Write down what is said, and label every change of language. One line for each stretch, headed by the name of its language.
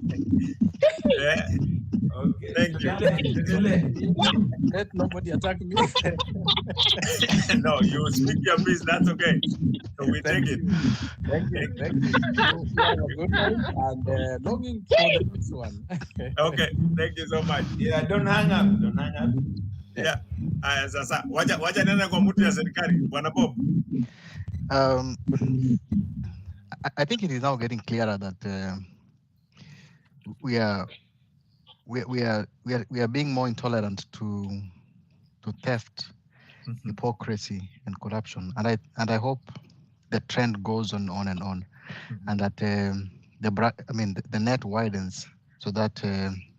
English: Okay. Thank you. Let nobody attack me. No, you speak your piece. That's okay. So we take it. Thank you. You have a good night and longing for the next one. Okay. Thank you so much. Yeah, don't hang up. Yeah.
Swahili: Sasa wacha nena kwa mtu ya serikali Bwana Bob.
English: I think it is now getting clearer that we are being more intolerant to theft, hypocrisy, and corruption, and I hope the trend goes on and on, and that the net widens so that